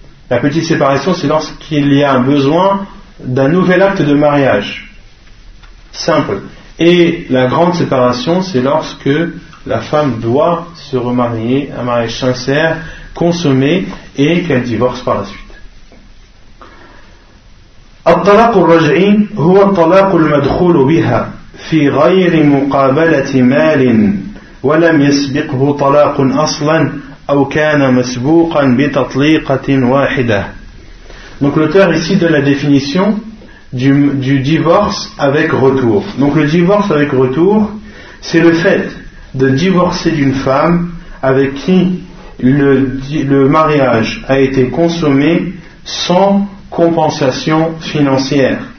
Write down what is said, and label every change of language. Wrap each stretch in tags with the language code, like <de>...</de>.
<fr>La petite séparation, c'est lorsqu'il y a un besoin d'un nouvel acte de mariage. Simple. Et la grande séparation, c'est lorsque la femme doit se remarier, un mariage sincère, consommé, et qu'elle divorce par la suite.</fr> <ar>الطلاق الرجعي هو الطلاق المدخول بها في غير مقابلة مال ولم يسبقه طلاق أصلا أو كان مسبوقا بتطليقة واحدة.</ar> <fr>Donc l'auteur ici donne la définition du divorce avec retour. Donc le divorce avec retour, c'est le fait de divorcer d'une femme avec qui le mariage a été consommé sans compensation financière.</fr>